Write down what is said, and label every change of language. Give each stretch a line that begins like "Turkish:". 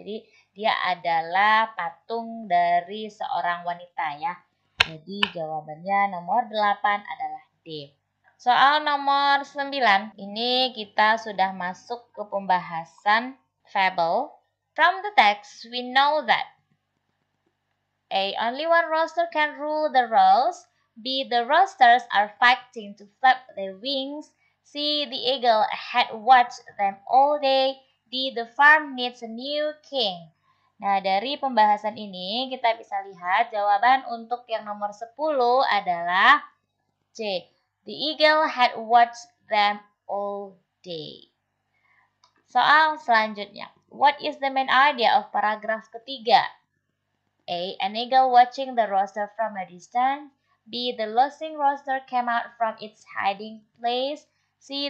Indonesian: Jadi dia adalah patung dari seorang wanita ya. Jadi jawabannya nomor 8 adalah D. Soal nomor 9, ini kita sudah masuk ke pembahasan fable.
English: From the text, we know that A. Only one roaster can rule the roast. B. The roasters are fighting to flap their wings. C. The eagle had watched them all day. D. The farm needs a new king.
Indonesian: Nah, dari pembahasan ini kita bisa lihat jawaban untuk yang nomor 10 adalah C.
English: The eagle had watched them all day.
Indonesian: Soal selanjutnya.
English: What is the main idea of
Indonesian: paragraf ketiga?
English: A. An eagle watching the roaster from a distance. B. The losing roaster came out from its hiding place. C.